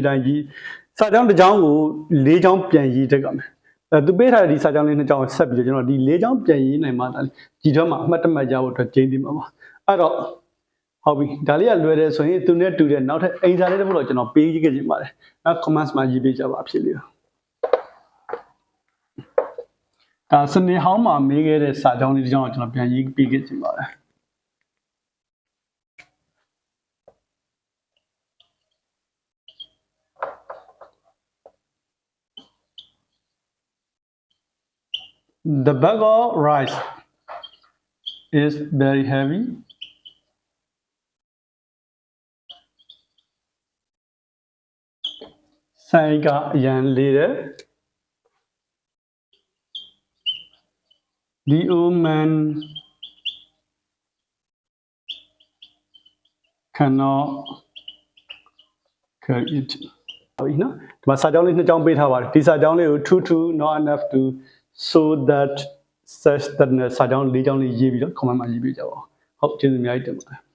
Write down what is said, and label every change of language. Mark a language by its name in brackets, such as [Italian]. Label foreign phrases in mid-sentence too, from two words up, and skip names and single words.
[Burmese] တိုင်းရေးစာကြောင်းတစ်ကြောင်းကို၄ကြောင်းပြန်ရေးတတ်ကြမယ်သူပေးထားတဲ့ဒီစာကြောင်းလေးနှစ်ကြောင်းဆက်ပြီးတော့ကျွန်တော်ဒီ၄ကြောင်းပြန်ရေးနိုင်မှဒါလေးဒီတော့မှအမှတ်တမဲ့ကြဖို့အတွက်ကျင်းသိမှာပါအဲ့တော့ဟုတ်ပြီဒါလေးကလွယ်တယ်ဆိုရင်သူနဲ့တူတဲ့နောက်ထပ်အိမ်စာလေးတစ်ခုတော့ကျွန်တော်ပေးခဲ့ချင်ပါတယ်အဲ့ comments မှာရေးပေးကြပါအဖြစ်လေး ဒါစနေဟောင်းမှာမေးခဲ့တဲ့စာကြောင်းလေးတစ်ကြောင်းကိုကျွန်တော်ပြန်ရေးပေးခဲ့ချင်ပါတယ် [English] The bag of rice is very heavy. Sai ka yan leader. The old man cannot carry it. [Burmese] ဟုတ်ပြီနော်ဒီမှာစာကြောင်းလေးနှစ်ကြောင်းပေးထားပါတယ်ဒီစာကြောင်းလေးကို [English] true not enough to so that such that [Burmese] နဲ့စာကြောင်း၄ကြောင်းလေးရေးပြီးတော့ comment မှာရေးပြကြပါဦးဟုတ်ကျေးဇူးအများကြီးတင်ပါတယ်